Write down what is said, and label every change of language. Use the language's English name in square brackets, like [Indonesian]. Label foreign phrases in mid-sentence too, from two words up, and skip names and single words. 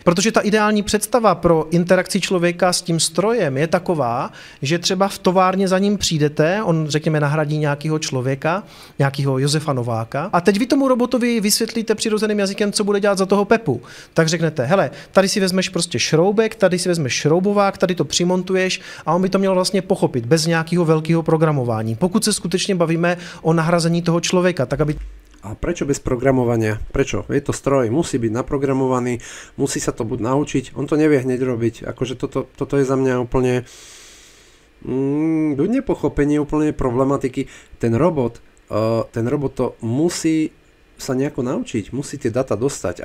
[Czech] Protože ta ideální představa pro interakci člověka s tím strojem je taková, že třeba v továrně za ním přijdete, on řekněme nahradí nějakého člověka, nějakého Josefa Nováka a teď vy tomu robotovi vysvětlíte přirozeným jazykem, co bude dělat za toho Pepu. Tak řeknete, hele, tady si vezmeš prostě šroubek, tady si vezmeš šroubovák, tady to přimontuješ a on by to měl vlastně pochopit bez nějakého velkého programování. Pokud se skutečně bavíme o nahrazení toho člověka, tak aby. [Slovak] A prečo bez programovania? Prečo? Je to stroj, musí byť naprogramovaný, musí sa to buď naučiť, on to nevie hneď robiť. Akože toto je za mňa úplne nepochopenie úplne problematiky. Ten robot to musí sa nejako naučiť, musí tie data dostať.